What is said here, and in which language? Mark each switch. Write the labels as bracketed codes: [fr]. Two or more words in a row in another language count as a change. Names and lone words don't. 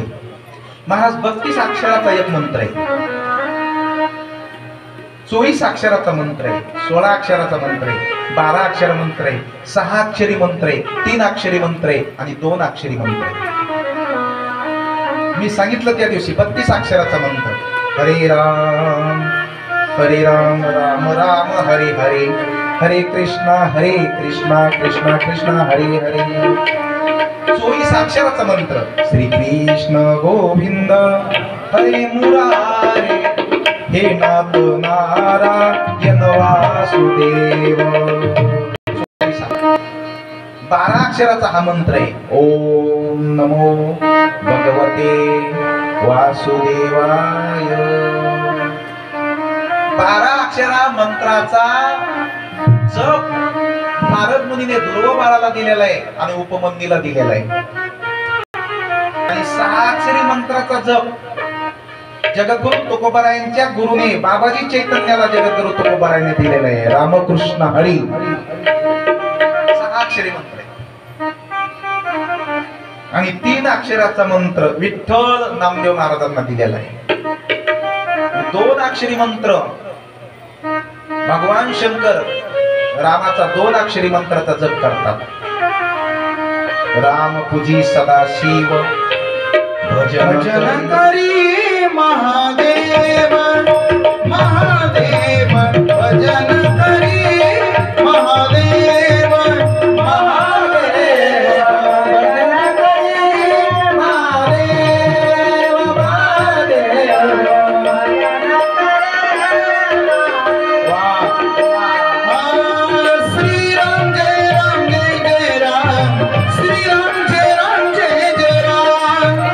[mr] महाराज 32 अक्षराचा एक मंत्र आहे, 24 अक्षराचा मंत्र आहे, 16 अक्षराचा मंत्र आहे, 12 अक्षर मंत्र आहे, 6 अक्षरी मंत्र आहे, 3 अक्षरी मंत्र आहे आणि 2 अक्षरी मंत्र आहे. मी सांगितलं त्या दिवशी 32 अक्षराचा मंत्र, [sa] हरे राम राम राम हरे हरे, हरे कृष्णा कृष्णा कृष्णा हरे हरे. 24 अक्षराचा मंत्र, श्री कृष्ण गोविंद हरे मुरारे, हे नाथ नारायण वासुदेव. [mr] 12 अक्षराचा हा मंत्र आहे. [sa] ओम नमो भगवते वासुदेवाय. [mr] 12 अक्षरा मंत्राचा जप नारद मुनीने ध्रुव बाळाला दिलेला आहे आणि उपमन्यूला दिलेला आहे. आणि 6 अक्षरी मंत्राचा जप जगद्गुरु तुकोबारायांच्या गुरुने बाबाजी चैतन्याला जगद्गुरु तुकोबारायांनी दिलेला आहे. रामकृष्ण हरी 6 अक्षरी मंत्र आहे. आणि 3 अक्षराचा मंत्र विठ्ठल नामदेव महाराजांना दिलेला आहे. 2 अक्षरी मंत्र भगवान शंकर रामाचा 2 अक्षरी मंत्राचा जप करतात. राम पूजी सदाशिव भजन करी महादेव महादेव भजन करी महादेव महादेव भजन करी महादेव महादेव श्रीराम जय राम जय जय राम श्रीराम जय राम जय जय राम